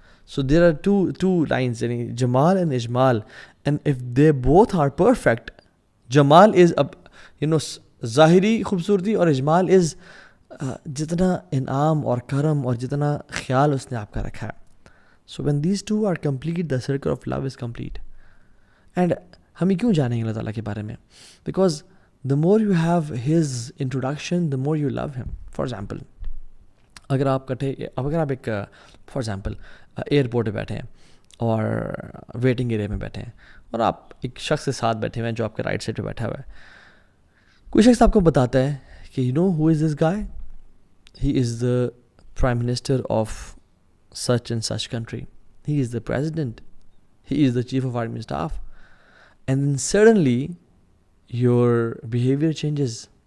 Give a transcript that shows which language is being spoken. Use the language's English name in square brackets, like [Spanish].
[English] So there are two lines, [Urdu] یعنی جمال and اجمال, [English] and if they both are perfect, [Urdu] جمال از ظاہری خوبصورتی اور اجمال از جتنا انعام اور کرم اور جتنا خیال اس نے آپ کا رکھا ہے. [English] So when these two are complete, the circle of love is complete. And [Urdu] ہم کیوں جانیں گے اللہ تعالیٰ کے بارے میں؟ [English] Because the more you have his introduction, the more you love him. [Urdu] For example, اگر آپ ایک فار ایگزامپل ایئرپورٹ پہ بیٹھے ہیں اور ویٹنگ ایریا میں بیٹھے ہیں اور آپ ایک شخص کے ساتھ بیٹھے ہوئے ہیں جو آپ کے رائٹ سائڈ پہ بیٹھا ہوا ہے. کوئی شخص آپ کو بتاتا ہے کہ [English] you know who is this guy, he is the prime minister of such and such country, he is the president, he is the chief of army staff, and then suddenly your behaviour changes